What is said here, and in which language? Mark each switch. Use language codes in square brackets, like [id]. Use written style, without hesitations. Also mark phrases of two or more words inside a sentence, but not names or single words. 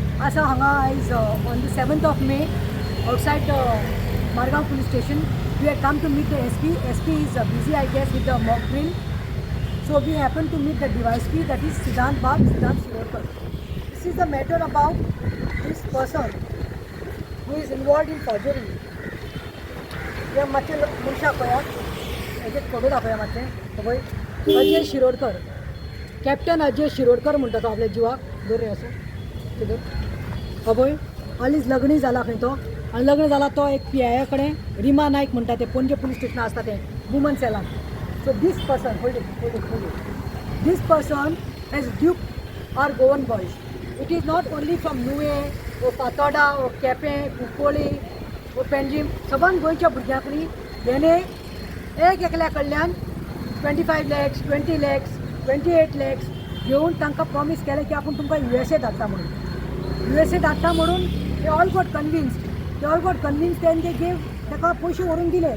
[kok] आसा हांगा आयज [en] on the 7th of May outside Margaon police station. We had come to meet the SP. SP is busy, I guess, with the mock drill. So we happened to meet the DYSP, that is Siddhant Bab, Siddhant Shirokar. This is the matter about this person who is involved in forgery. [kok] या मातशें मनशाक पळयात, हेजे फोटो दाखया मातशें. पळय अजय शिरोडकर, कॅप्टन अजय शिरोडकर म्हणटा तो आपल्या जिवाक. दर रे असो कितें पळय हालींच लग्न जाला खंय तो, आनी लग्न जाला तो एक PI कडेन, रिमा नायक म्हणटा ते पणजे पुलीस स्टेशन आसता तें वुमन सेलान. [en] So this person this person has duped our Goan boys. It is not only from Nuwe or Patoda or Kepe, Kukoli or Penjim. [kok] सगळ्यां गोंयच्या भुरग्यांकनी हेणे एकल्या कडल्यान 25 lakhs, 20 lakhs, 28 lakhs घेवन तांकां प्रॉमीस केलें की आपूण तुमकां USA धाडटा म्हणून. USA धाडटा म्हणून ते [en] all got convinced then [kok] ते गेव ताका पयशे व्हरून दिले.